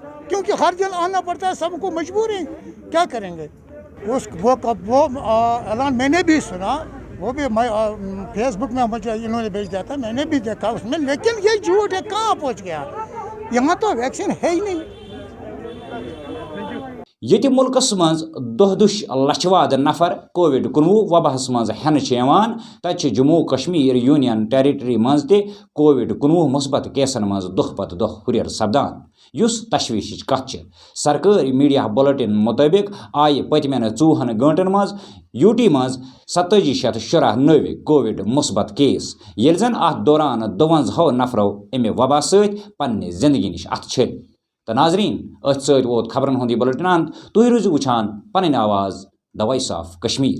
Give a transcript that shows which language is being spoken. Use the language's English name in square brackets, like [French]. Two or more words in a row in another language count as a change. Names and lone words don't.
[Hindi] क्योंकि हर दिन आना पड़ता है, सबको मजबूर है, क्या करेंगे? वो ऐलान मैंने भी सुना, वो भी फेसबुक में मुझे इन्होंने भेज दिया था, मैंने भी देखा उसमें, लेकिन ये झूठ है। कहाँ पहुँच गया? यहाँ तो वैक्सीन है ही नहीं। [Kashmiri] ये मुल्कस मज दोहदुश लछवाद नफर कोविड-19 वबहस मज हेन तत जम्मू कश्मीर [English] union territory [Kashmiri] मज कोविड-19 मुस्बत केसन मज दुह पत दुह हुरियर सपदान, युस तशवीश कथ। सरकारी [English] media bulletin [Kashmiri] मुताबिक आय पतमेन 24 घंटन मज यूटी मज 2740 नव कोविड मुस्बत केस, ये जन अत दौरान 52 नफरों अमे वबा सत पन्ने जिंदगी निश अथ छल। तो नाजरीन अथ सत वोत खबरन हुंद बुलेटिन अंत। तुम रोजो वुछान पन आवाज द वॉइस ऑफ कश्मीर।